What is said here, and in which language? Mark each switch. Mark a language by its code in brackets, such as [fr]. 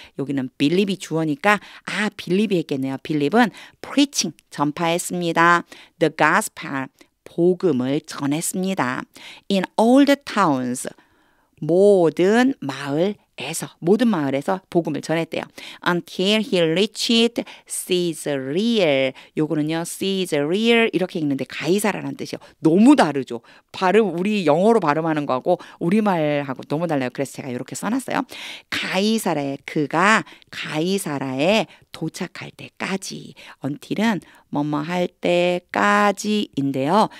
[ko] 여기는 빌립이 주어니까 빌립이 했겠네요. 빌립은 preaching 전파했습니다. [en] The gospel [ko] 복음을 전했습니다. [en] In all the towns [ko] 모든 마을에서 복음을 전했대요. [en] Until he reached Caesarea. [ko] 요거는요, Caesarea 이렇게 읽는데 가이사라라는 뜻이요. 너무 다르죠. 우리 영어로 발음하는 거하고 우리말하고 너무 달라요. 그래서 제가 이렇게 써놨어요. 그가 가이사라에 도착할 때까지. until은 뭐뭐 할 때까지인데요.